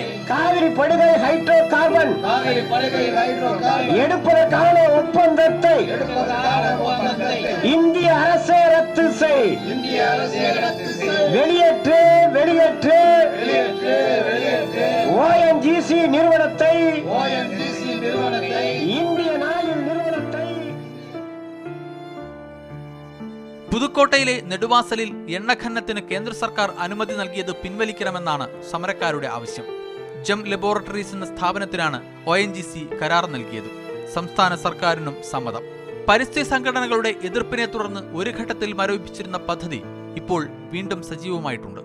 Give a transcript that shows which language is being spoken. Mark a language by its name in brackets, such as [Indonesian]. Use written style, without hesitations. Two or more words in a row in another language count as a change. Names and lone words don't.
[Tamil] காவிரி படுகை ஹைட்ரோ கார்பன் எடுப்பதற்கான ஒப்பந்தத்தை இந்திய அரசே ரத்து செய். வெளியேற்று வெளியேற்று ONGC நிறுவனத்தை, இந்திய நாளில் நிறுவனத்தை. [Malayalam] പുതുക്കോട്ടയിലെ നെടുവാസലിൽ എണ്ണഖനനത്തിന് കേന്ദ്ര സർക്കാർ അനുമതി നൽകിയത് പിൻവലിക്കണമെന്നാണ് സമരക്കാരുടെ ആവശ്യം. ജം ലബോറട്ടറീസ് എന്ന സ്ഥാപനത്തിനാണ് ONGC കരാർ നൽകിയത്. സംസ്ഥാന സർക്കാരിനും സമ്മതം. പരിസ്ഥിതി സംഘടനകളുടെ എതിർപ്പിനെ തുടർന്ന് ഒരു ഘട്ടത്തിൽ മരവിപ്പിച്ചിരുന്ന പദ്ധതി ഇപ്പോൾ വീണ്ടും സജീവമായിട്ടുണ്ട്.